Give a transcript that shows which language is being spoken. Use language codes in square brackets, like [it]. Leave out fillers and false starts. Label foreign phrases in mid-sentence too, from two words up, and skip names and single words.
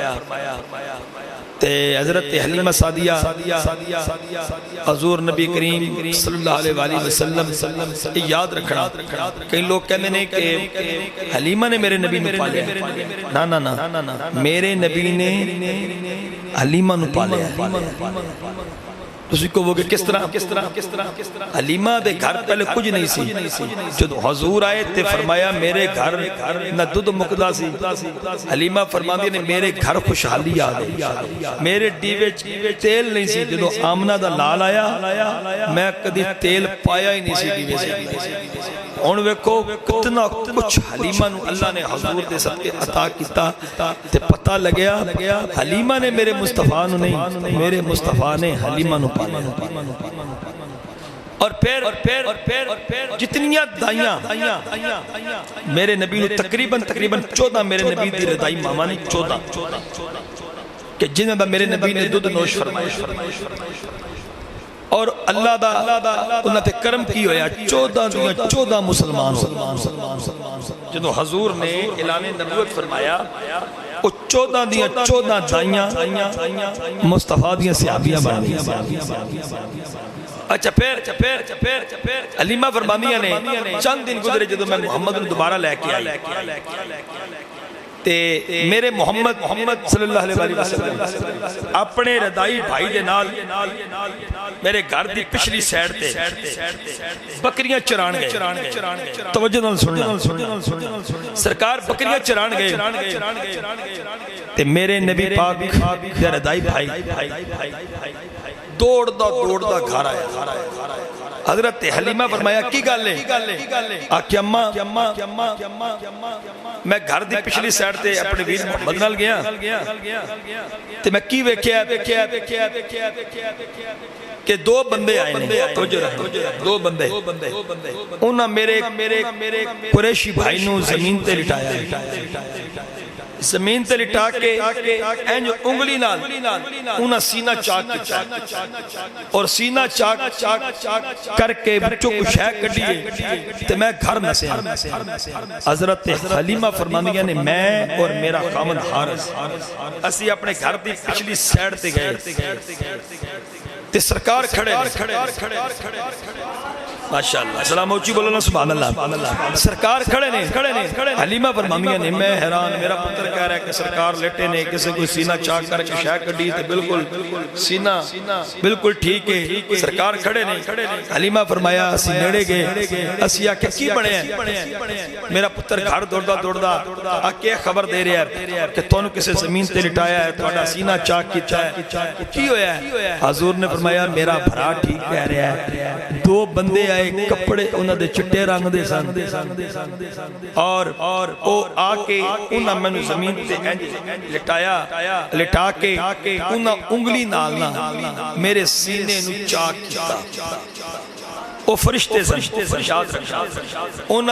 [pa] تے حضرت حلیمہ سعدیہ حضور نبی کریم [ar] صلی اللہ علیہ وآلہ وسلم [pa] یاد رکھنا کئی لوگ کہنے نے کہ حلیمہ نے میرے نبی نو پالیا نا میرے نبی نے حلیمہ نو پالیا تسی کو وہ کہ کس طرح حلیمہ دے گھر پہلے کچھ نہیں سی جب حضور آئے تے فرمایا میرے گھر نہ دودھ مقدہ سی حلیمہ فرماندی نے میرے گھر خوشحالی آ گئی میرے ڈیوے تیل نہیں سی جب آمنہ دا لال آیا میں کدی تیل پایا ہی نہیں سی ڈیوے سے ان ویکو کتنا کچھ حلیمہ نو اللہ نے حضور دے صدقے عطا کیتا تے پتہ لگیا حلیمہ نے میرے مصطفیٰ نو نہیں میرے مصطفیٰ نے حلیمہ نو پایا اور پھر جتنیاں دائیاں میرے نبی نے تقریباً 14 میرے نبی دی ردائی ماما نے 14 کہ جنہاں دا میرے نبی نے دودھ نوش فرمایا اور اللہ دا انہاں تے کرم کی ہویا 14 مسلمان ہو جدو حضور نے اعلان نبوت فرمایا وہ 14 دائیاں مصطفیٰ دیاں صحابیاں بن گئی اچھا پھر حلیمہ فرماندیاں نے چند دن گزرے جدو میں محمد نے دوبارہ لے کے آئی تے میرے محمد [ar] صلی اللہ علیہ وسلم [pa] اپنے ردائی بھائی دے نال میرے گھر دی پچھلی سائیڈ تے بکریاں چران گئے توجہ نال سننا سرکار بکریاں چران گئے تے میرے نبی پاک دے ردائی بھائی دوڑدا گھر آیا حضرت حلیمہ فرمایا کی گل ہے آکھیا اماں میں گھر دی پچھلی سائیڈ تے اپنے ویر محمد نال گیا تے میں کی ویکھیا کہ 2 بندے آئے نے دو بندے انہاں میرے قریشی بھائی نو زمین تے لٹایا زمین تے لٹا کے اینج انگلی نال انہاں سینہ چاک اور سینہ چاک کر کے بچوں کو شے کڈیے تے میں گھر نسیا حضرت حلیمہ فرماندیاں نے میں اور میرا خامن حارث اسی اپنے گھر دی پچھلی سائیڈ تے گئے تے سرکار کھڑے ماشاءاللہ سلام اونچی بولو نا [ar] سبحان اللہ [pa] سرکار کھڑے نے حلیمہ فرماندیاں نے میں حیران میرا پتر کہہ رہا ہے کہ سرکار لیٹے نے کسی کوئی سینہ چاک کر کے شے کڈی تے بالکل سینہ بالکل ٹھیک ہے سرکار کھڑے نے حلیمہ فرمایا اسی نیڑے گئے اسی آکھیا کی بنے ہیں میرا پتر گھر دوڑدا آکے خبر دے رہا ہے کہ تانوں کسی زمین تے لٹایا ہے تہاڈا سینہ چاک کیتا ہے کی ہویا ہے حضور نے فرمایا میرا بھرا ٹھیک کہہ رہا ہے 2 بندے آئے کپڑے انہاں دے چٹے رنگ دے سن اور او آکے انہاں میں زمین تے لٹا کے انہاں انگلی نال میرے سینے نو چاک کیتا او فرشتے سن یاد رکھنا انہاں